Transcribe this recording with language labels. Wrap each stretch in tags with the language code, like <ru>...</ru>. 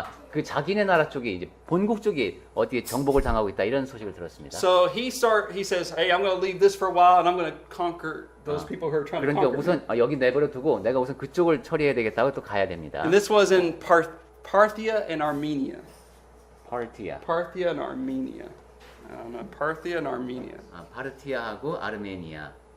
<ko>그 자기네 나라 쪽에 이제 본국 쪽이 어디에 정복을 당하고 있다 이런 소식을 들었습니다.</ko> <en>So he says, "Hey, I'm going to leave this for a while, and I'm going to conquer those people who are trying to</en> <ko>그러니까</ko> <en>conquer."</en> <ko>우선 여기 내버려 두고 내가 우선 그쪽을 처리해야 되겠다고 또 가야 됩니다.</ko> <en>And this was in Parthia and Armenia.</en> <ko>파르티아.</ko> <en>Parthia and Armenia. I don't know, Parthia and Armenia.</en> <ko>파르티아하고 아르메니아.</ko>